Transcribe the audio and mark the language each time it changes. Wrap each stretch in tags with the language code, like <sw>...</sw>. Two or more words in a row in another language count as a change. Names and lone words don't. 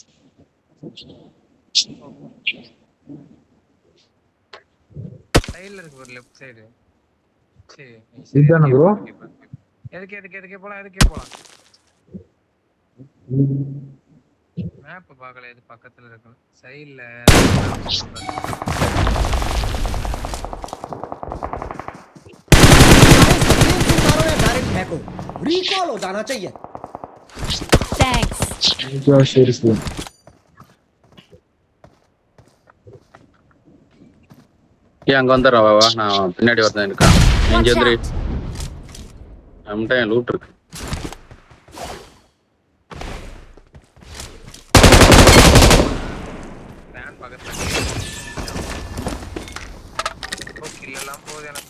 <ta>சைடுல இருக்கு ஒரு லெஃப்ட் சைடு. சரி இதுதானே ப்ரோ? எதுக்கே போலாம் மேப் பார்க்கல எது பக்கத்துல இருக்கு சைடுல.</ta> <hi>डायरेक्ट फेंको, रिकॉल हो जाना चाहिए.</hi> <en>Thanks. seriously.</en> <ta>ஏன் அங்க வந்துடுறா வா நான் பின்னாடி வரதான் இருக்கான்.</ta> <en>Watch</en> <ta>இங்க வந்துரு.</ta> <en>out.</en> <ta>நம்மகிட்ட என் லூட் இருக்கு. வேன் பக்கத்துல கில் எல்லாம் போகுது எனக்கு.</ta>